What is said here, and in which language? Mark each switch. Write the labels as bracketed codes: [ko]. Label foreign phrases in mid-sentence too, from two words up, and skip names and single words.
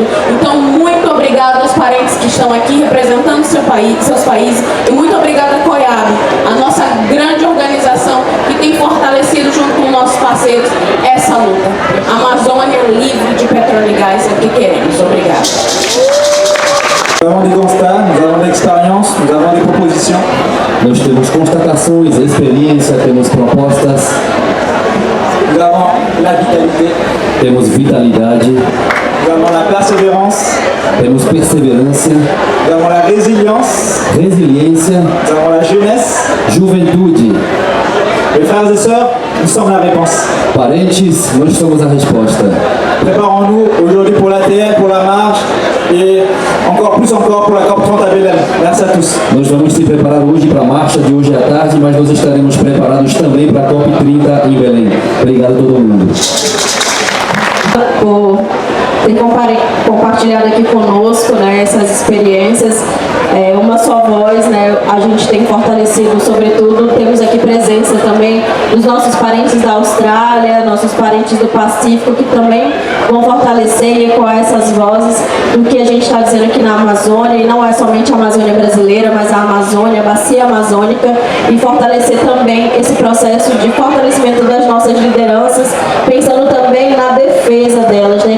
[pt] Então, muito obrigada aos parentes que estão aqui representando seus países. E muito obrigada a COIAB, a nossa grande organização que tem fortalecido junto com nossos parceiros essa luta. Amazônia livre de petróleo e gás é o que queremos. Obrigada. [fr] Nous avons des constats, nous avons de l'expérience, nous avons des propositions. [pt] Nós temos constatações, experiência, temos propostas, [fr] Nous avons la vitalité, [pt] temos vitalidade, [fr] nous avons la persévérance, [pt] temos perseverança, [fr] nous avons la résilience, [pt] resiliência, [fr] nous avons la jeunesse. [pt] juventude. [fr] Mes frères et sœurs, nous sommes la réponse. [pt] Parentes, nós somos a resposta. [fr] Préparons-nous aujourd'hui pour l'ATM, pour la marche et encore plus encore pour la COP30 à Belém. Merci à tous. [pt] Nós vamos se preparar hoje para a marcha de hoje à tarde, mas nós estaremos preparados também para a COP30 em Belém. Obrigado a todo mundo. Por ter compartilhado aqui conosco, né, essas experiências. Uma só voz, né, a gente tem fortalecido, sobretudo, temos aqui presença também dos nossos parentes da Austrália, nossos parentes do Pacífico, que também vão fortalecer e ecoar essas vozes do que a gente está dizendo aqui na Amazônia, e não é somente a Amazônia brasileira, mas a Amazônia, a bacia amazônica, e fortalecer também esse processo de fortalecimento das nossas lideranças, pensando também na defesa delas, né?